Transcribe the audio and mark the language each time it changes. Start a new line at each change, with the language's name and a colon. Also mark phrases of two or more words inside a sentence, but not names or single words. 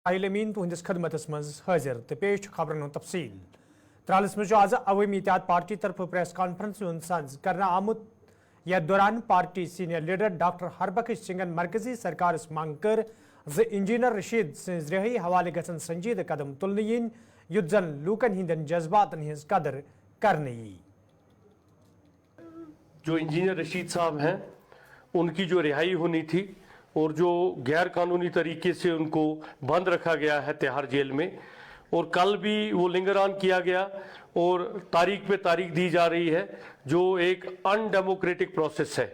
Kashmiri: علمین تہندس خدمتس مز حاضر تو پیش خبرن تفصیل ترالس مز آز عوامی اتحاد پارٹی طرف
English: press conference
Kashmiri: سنز کرنا آمت یتھ دوران پارٹی
English: senior leader doctor
Kashmiri: ہربخش سنگھن مرکزی سرکارس منگ کر انجینئر رشید سز رہائی حوالہ گھن سنجیدہ قدم تلن ین یت زن لوکن ہندین جذباتن ہز قدر کرنے یی۔
Urdu: جو انجینئر رشید صاحب ہیں ان کی جو رہائی ہونی تھی اور جو غیر قانونی طریقے سے ان کو بند رکھا گیا ہے تہاڑ جیل میں، اور کل بھی وہ لنگران کیا گیا اور تاریخ پہ تاریخ دی جا رہی ہے جو ایک
English: undemocratic process
Urdu: ہے۔